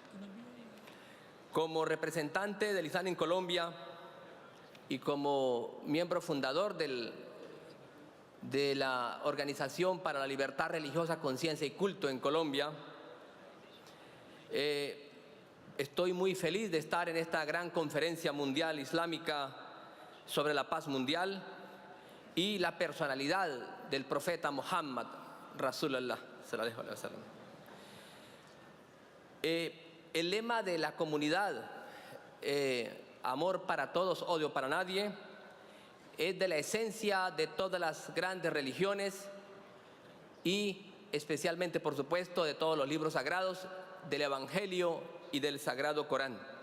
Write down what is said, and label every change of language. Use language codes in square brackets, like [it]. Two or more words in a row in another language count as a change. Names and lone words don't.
[es] Como representante del Islam en Colombia y como miembro fundador de la Organización para la Libertad Religiosa, Conciencia y Culto en Colombia, estoy muy feliz de estar en esta gran conferencia mundial islámica sobre la paz mundial y la personalidad del profeta Muhammad, [ar] رسول الله صلى الله عليه وسلم. [es] El lema de la comunidad, amor para todos, odio para nadie, es de la esencia de todas las grandes religiones y especialmente, por supuesto, de todos los libros sagrados, del Evangelio y del Sagrado Corán.